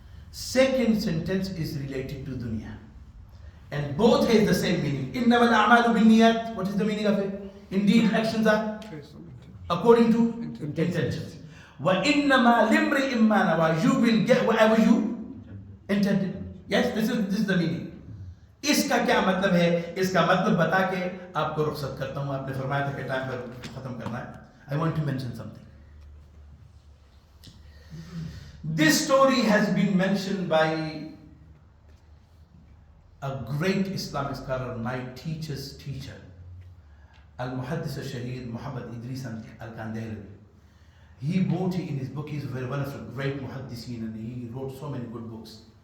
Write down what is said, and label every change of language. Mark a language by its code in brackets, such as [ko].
[en] Second sentence is related to Dunya. And both has the same meaning. [ar] Innamal a'malu binniyat. [en] What is the meaning of it? Indeed, actions are according to intentions. [ar] Wa innama limri'in ma nawa. [en] You will get whatever you intended. Yes, this is the meaning. [hi] इसका क्या मतलब है? इसका मतलब बता के आपको रुखसत करता हूँ. आपने फरमाया था कि टाइम पर खत्म करना है. [en] I want to mention something. This story has been mentioned by a great Islamic scholar, my teacher's teacher, Al-Muhaddis al-Shaheed Muhammad Idris al-Kandahli. He wrote in his book, he's one of the great muhaddiseen, and he wrote so many good books.